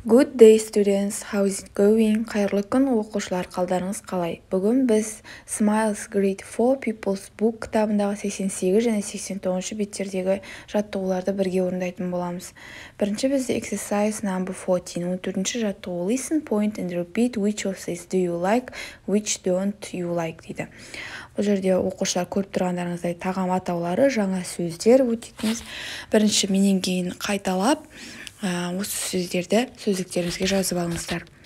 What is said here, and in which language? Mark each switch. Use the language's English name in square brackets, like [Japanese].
[English] Good day students, how is it going? [Kazakh] Қайырлы күн оқушылар, қалдарыңыз қалай? Бүгін біз Smiles Grade 4 People's Book кітабындағы 88 және 89 беттердегі жаттығуларды бірге орындайтын боламыз. Бірінші бізде [English] exercise number 14. [Kazakh] 14-ші жаттығу [English] listen, point and repeat which of these do you like, which don't you like [Kazakh] дейді. Бұл жерде оқушылар көріп тұрғандарыңыздай тағам атаулары, жаңа сөздер өтетіңіз. Бірінші менен кейін қайталап осы сөздерді сөздіктеріңізге жазып алыңыздар.